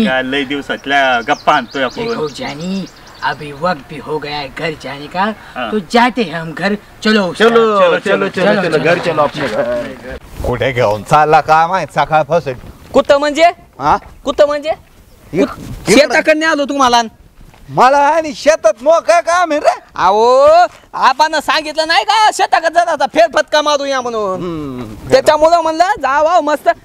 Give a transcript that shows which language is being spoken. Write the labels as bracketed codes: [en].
[mr] लय दिवसातल्या गप्पा आणतोय आपण. [hi] जानी अभी वक्त भी हो गया है घर जाने का, तो जाते हैं हम घर. चलो चलो चलो चलो चलो घर चलो [mr] आपले घर. कुठे घेऊन चालला काय माहित सकाळपासून. कुठं म्हणजे? कुठं म्हणजे? शेताकडे आलो तुम्हाला. मला आणि शेतात मोका काम आहे रे. अहो आपण सांगितलं नाही का शेताकडे जाता फेरफटका मारूया म्हणून, त्याच्यामुळं म्हणलं जावा मस्त.